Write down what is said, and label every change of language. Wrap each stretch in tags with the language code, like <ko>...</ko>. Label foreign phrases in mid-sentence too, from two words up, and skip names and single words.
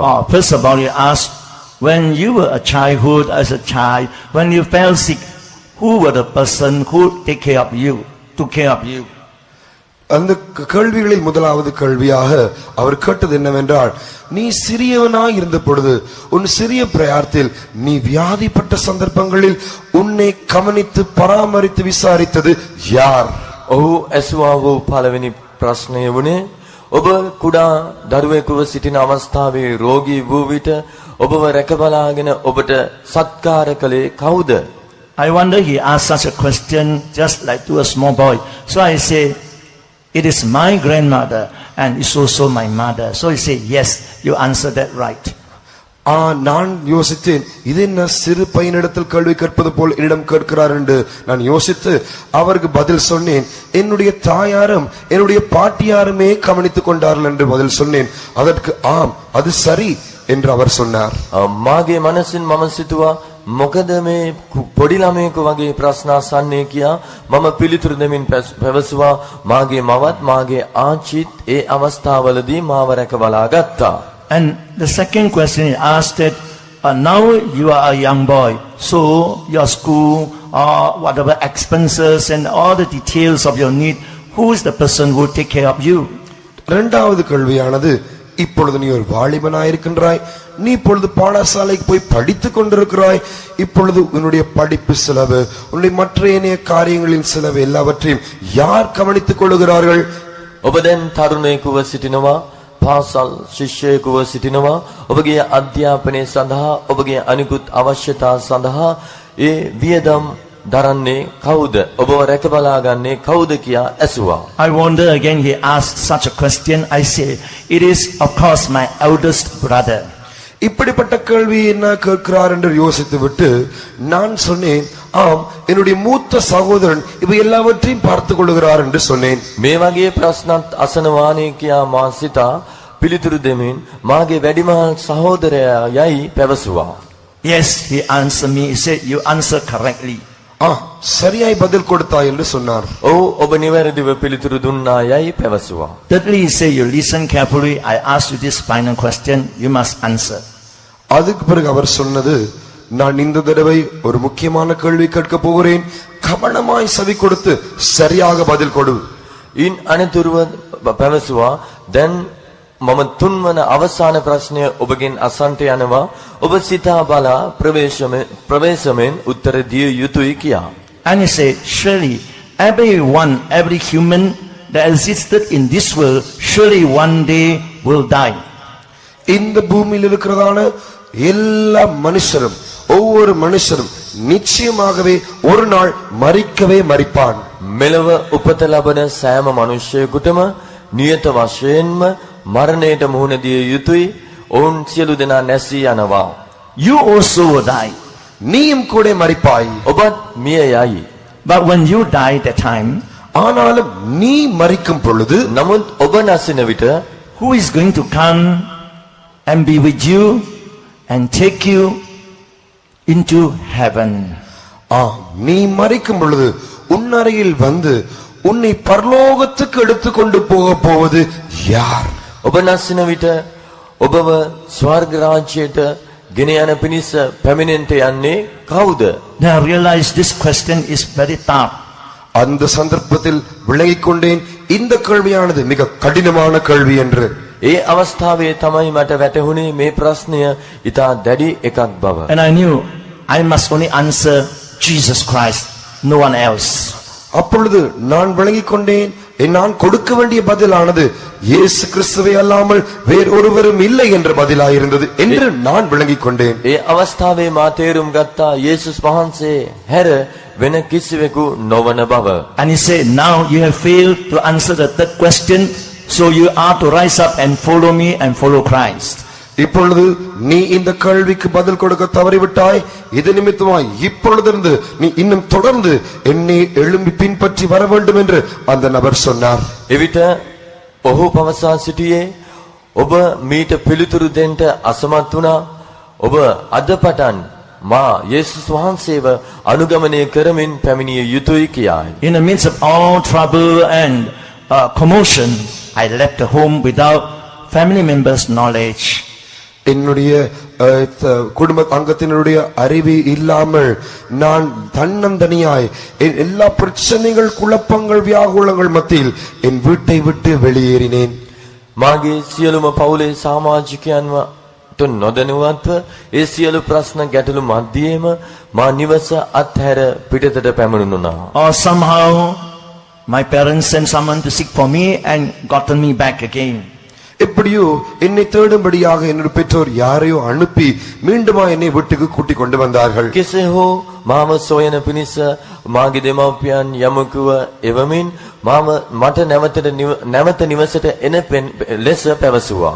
<en>First of all, you ask, when you were a childhood, as a child, when you fell sick, who were the person who take care of you? took care of you.</en> <ta>அந்த கேள்விகளில் முதலாவது கேள்வியாக அவர் கேட்டது என்னவென்றால், நீ சிறியவனாய் இருந்த பொழுது உன் சிறிய பிரயாத்தில் நீ வியாதிப்பட்ட சந்தர்ப்பங்களில் உன்னை கவனித்து பராமரித்து விசாரித்தது யார்?</ta> <si>ඔහු ඇසුවා වූ පළවෙනි ප්‍රශ්නය වුණේ ඔබ කුඩා දරුවෙකුව සිටින අවස්ථාවේ රෝගී වූ විට ඔබව රැකබලාගෙන ඔබට සත්කාර කළේ කවුද?</si> <en>I wonder he asked such a question just like to a small boy. So I say, it is my grandmother and it's also my mother. So he said, yes, you answered that right.</en> <ta>நான் யோசித்தேன், இது என்ன சிறு பையனிடத்தில் கேள்வி கேட்பது போல் என்னிடம் கேட்கிறார் என்று நான் யோசித்து அவருக்கு பதில் சொன்னேன். என்னுடைய தாயாரும் என்னுடைய பாட்டியாருமே கவனித்துக் கொண்டார்கள் என்று பதில் சொன்னேன். அதற்கு ஆம், அது சரி என்று அவர் சொன்னார்.</ta> <si>මාගේ මනසින් මම සිතුවා මොකද මේ පොඩි ළමයෙකු වගේ ප්‍රශ්න අසන්නේ කියා මම පිළිතුරු දෙමින් පැවසුවා මාගේ මවත් මාගේ ආච්චිත් ඒ අවස්ථාවලදී මාව රැකබලා ගත්තා.</si> <en>And the second question he asked that, now you are a young boy, so your school, whatever expenses and all the details of your need, who is the person who will take care of you?</en> <ta>இரண்டாவது கேள்வியானது, இப்பொழுது நீ ஒரு வாலிபனாயிருக்கின்றாய், நீ இப்பொழுது பாடசாலைக்கு போய் படித்துக் கொண்டிருக்கிறாய், இப்பொழுது உன்னுடைய படிப்பு செலவு, உன்னுடைய மற்ற ஏனைய காரியங்களின் செலவு எல்லாவற்றையும் யார் கவனித்துக் கொள்கிறார்கள்?</ta> <si>ඔබ දැන් තරුණයෙකුව සිටිනවා, පාසල් ශිෂ්‍යයෙකුව සිටිනවා, ඔබගේ අධ්‍යාපනය සඳහා ඔබගේ අනිකුත් අවශ්‍යතා සඳහා ඒ වියදම් දරන්නේ කවුද? ඔබව රැකබලා ගන්නේ කවුද කියා ඇසුවා.</si> <en>I wonder again he asked such a question. I say, it is of course my eldest brother.</en> <ta>இப்படிப்பட்ட கேள்வி என்ன கேட்கிறார் என்று யோசித்து விட்டு நான் சொன்னேன், ஆம், என்னுடைய மூத்த சகோதரன் இவை எல்லாவற்றையும் பார்த்துக் கொள்கிறார் என்று சொன்னேன்.</ta> <si>මේ වගේ ප්‍රශ්නත් අසනවානේ කියා මා සිතා පිළිතුරු දෙමින් මාගේ වැඩිමහල් සහෝදරයා යයි පැවසුවා.</si> <en>Yes, he answered me. He said, you answer correctly.</en> <ta>சரியாய் பதில் கொடுத்தாய் என்று சொன்னார்.</ta> <si>ඔව් ඔබ නිවැරදිව පිළිතුරු දුන්නා යයි පැවසුවා.</si> <en>Thirdly, he said, you listen carefully. I ask you this final question. You must answer.</en> <ta>அதுக்கு பிறகு அவர் சொன்னது, நான் இந்த தடவை ஒரு முக்கியமான கேள்வி கேட்க போகிறேன், கவனமாய் செவி கொடுத்து சரியாக பதில் கொடு.</ta> <si>ඉන් අනතුරුව පැවසුවා, දැන් මම තුන්වන අවසාන ප්‍රශ්නය ඔබගෙන් අසන්ට යනවා. ඔබ සිතා බලා ප්‍රවේශමෙන් උත්තර දිය යුතුයි කියා.</si> <en>And he said, surely everyone, every human that existed in this world, surely one day will die.</en> <ta>இந்த பூமியில் இருக்கிறதான எல்லா மனுஷரும், ஒவ்வொரு மனுஷரும் நிச்சயமாகவே ஒரு நாள் மரிக்கவே மரிப்பான்.</ta> <si>මෙලව උපත ලබන සෑම මනුෂ්‍යයෙකුටම නියත වශයෙන්ම මරණයට මුහුණ දිය යුතුයි. ඔවුන් සියලු දෙනා නැසී යනවා.</si> <en>You also will die.</en> <ta>நீயும் கூட மரிப்பாய்.</ta> <si>ඔබත් මිය යයි.</si> <en>But when you die that time,</en> <ta>ஆனாலும் நீ மரிக்கும் பொழுது</ta> <si>නමුත් ඔබ නැසින විට</si> <en>who is going to come and be with you and take you into heaven?</en> <ta>நீ மரிக்கும் பொழுது உன்னருகில் வந்து உன்னை பரலோகத்துக்கு எடுத்துக்கொண்டு போவது யார்?</ta> <si>ඔබ නැසින විට ඔබව ස්වර්ග රාජ්‍යයට ගෙන යන පිණිස පැමිණෙන්නට යන්නේ කවුද?</si> <en>Now I realize this question is very tough.</en> <ta>அந்த சந்தர்ப்பத்தில் விளங்கிக் கொண்டேன், இந்த கேள்வியானது மிக கடினமான கேள்வி என்று.</ta> <si>ඒ අවස්ථාවේ තමයි මට වැටහුණේ මේ ප්‍රශ්නය ඉතා දැඩි එකක් බව.</si> <en>And I knew I must only answer Jesus Christ, no one else.</en> <ta>அப்பொழுது நான் விளங்கிக் கொண்டேன், நான் கொடுக்க வேண்டிய பதிலானது இயேசு கிறிஸ்துவை அல்லாமல் வேறொருவரும் இல்லை என்ற பதிலாயிருந்தது என்று நான் விளங்கிக் கொண்டேன்.</ta> <si>ඒ අවස්ථාවේ මා තේරුම් ගත්තා යේසුස් වහන්සේ හැර වෙන කිසිවෙකු නොවන බව.</si> <en>And he said, now you have failed to answer the third question, so you are to rise up and follow me and follow Christ.</en> <ta>இப்பொழுது நீ இந்த கேள்விக்கு பதில் கொடுக்க தவறிவிட்டாய், இது நிமித்தமாய் இப்பொழுதிருந்து நீ இன்னும் தொடர்ந்து என்னை எழும்பி பின்பற்றி வர வேண்டும் என்று அந்த நபர் சொன்னார்.</ta> <si>එවිට ඔහු පවසා සිටියේ ඔබ මීට පිළිතුරු දෙන්න අසමත් වුණා. ඔබ අද පටන් මා යේසුස් වහන්සේව අනුගමනය කරමින් පැමිණිය යුතුයි කියායි.</si> <en>In the midst of all trouble and commotion, I left the home without family members' knowledge.</en> <ta>என்னுடைய குடும்ப அங்கத்தினருடைய அறிவு இல்லாமல் நான் தன்னந்தனியாய் என் எல்லா பிரச்சனைகள் குழப்பங்கள் வியாகுலங்கள் மத்தியில் என் வீட்டை விட்டு வெளியேறினேன்.</ta> <si>මාගේ සියලුම පවුලේ සමාජිකයන්ව නොදැනුවත්ව ඒ සියලු ප්‍රශ්න ගැටලු මැදියේම මා නිවස අත්හැර පිටතට පැමිණුණා.</si> <en>Or somehow my parents sent someone to seek for me and gotten me back again.</en> <ta>எப்படியோ என்னை தேடும்படியாக என்னுடைய பெற்றோர் யாரையோ அனுப்பி மீண்டுமா என்னை வீட்டுக்கு கூட்டிக் கொண்டு வந்தார்கள்.</ta> <si>කෙසේ හෝ මාව සොයන පිණිස මාගේ දෙමව්පියන් යමකුව එවමින් මට නැවත නිවසට එන ලෙස පැවසුවා.</si>